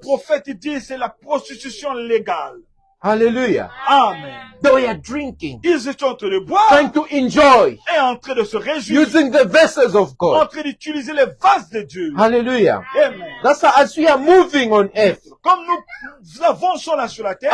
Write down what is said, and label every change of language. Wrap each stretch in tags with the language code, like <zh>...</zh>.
<fr>prophète il dit c'est la prostitution légale.</fr> <en>Hallelujah.</en> <fr>Amen.</fr> <en>They were drinking,</en> <fr>Ils étaient en train de boire</fr> <en>trying to enjoy,</en> <fr>et en train de se réjouir,</fr> <en>using the vessels of</en> <fr>en</fr> <en>God.</en> <fr>train d'utiliser les vases de Dieu.</fr> <en>Hallelujah.</en> <fr>Amen.</fr> <en>That's how, as we are moving on earth,</en> <fr>Comme nous avançons là sur la terre,</fr>